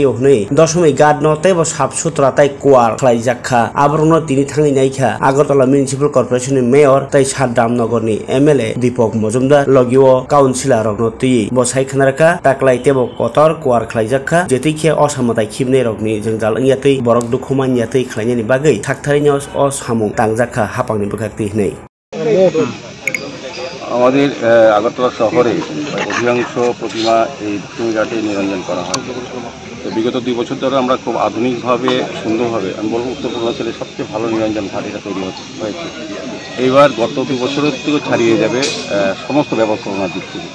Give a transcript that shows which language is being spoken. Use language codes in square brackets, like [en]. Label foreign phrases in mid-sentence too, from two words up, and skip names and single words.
[trp] honei dosmai gad no tebo sap sutra tai kwar khlai jakha abrono tini thangi naikha Agartala Municipal Corporation ni mayor tai Saddam Nagarni MLA Deepak Mojumdar logio councilor rokno tui bo sai khanarka taklai tebo kotor kwar khlai jakha jetui khe osamotai khibnei rokni jangjal ngiatui borok dukhumani yatui khlainani bagai thakthari osamung tangjakha hapangni bukakti nei [bn] আমাদের আগরতলা শহরে অধিকাংশ প্রতিমা এই ভূমিঘাটে নিরঞ্জন করা হয়। তো বিগত 2 বছর ধরে আমরা খুব আধুনিকভাবে সুন্দরভাবে আমি বলবো উত্তর পূর্বাঞ্চলের সবচেয়ে ভালো নিরঞ্জন ঘাট এটা তৈরি হয়েছে। এইবার গত 2 বছরের থেকেও ছাড়িয়ে যাবে সমস্ত ব্যবস্থাপনার দিক থেকে।